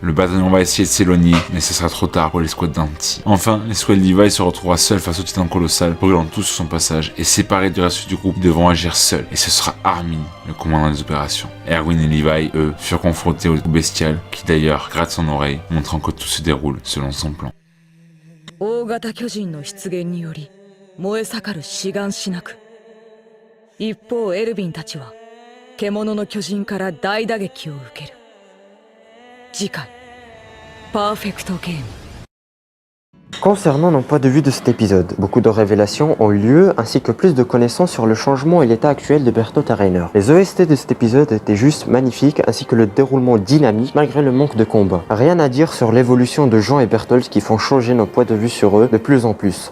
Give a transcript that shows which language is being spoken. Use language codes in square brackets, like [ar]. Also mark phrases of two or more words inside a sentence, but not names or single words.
[fr] Le bataillon va essayer de s'éloigner mais ce sera trop tard pour les squads d'Anti. Enfin, l'escouade Levi se retrouvera seul face au titan colossal, brûlant tous sur son passage et séparés du reste du groupe, ils devront agir seuls. Et ce sera Armin, le commandant des opérations. Erwin et Levi, eux, furent confrontés au bestial, qui d'ailleurs gratte son oreille, montrant que tout se déroule selon son plan. [ja] 大型巨人の出現により燃え盛る志願しなく一方エルヴィンたちは獣の巨人から大打撃を受ける次回パーフェクトゲーム [fr] Concernant nos points de vue de cet épisode, beaucoup de révélations ont eu lieu ainsi que plus de connaissances sur le changement et l'état actuel de Bertolt et Reiner. Les OST de cet épisode étaient juste magnifiques ainsi que le déroulement dynamique malgré le manque de combat. Rien à dire sur l'évolution de Jean et Bertolt qui font changer nos points de vue sur eux de plus en plus.